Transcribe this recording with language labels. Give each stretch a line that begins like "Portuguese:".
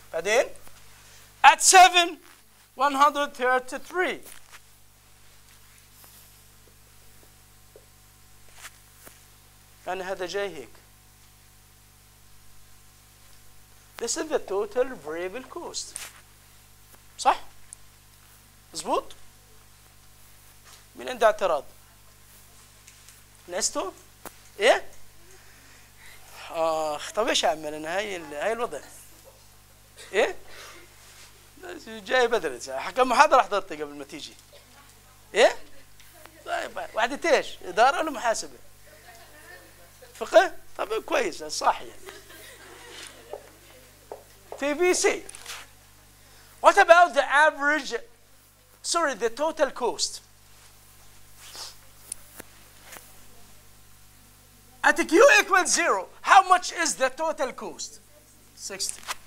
English: بعدين at 7, 133.
Arabic: يعني هذا جاي هيك.
English: This is the total variable cost.
Arabic: صح؟ مظبوط؟ مين عنده اعتراض؟ نستو؟ ايه؟ طب ايش اعمل انا هاي الوضع؟ ايه؟ جاي بدري حكم محاضرة حضرتها قبل ما تيجي. ايه؟ طيب وحدة ايش؟ إدارة ولا محاسبة؟ فقه؟ طب كويس صح يعني.
English: TVC. What about the average, the total cost? At Q equals 0, how much is the total cost? 60.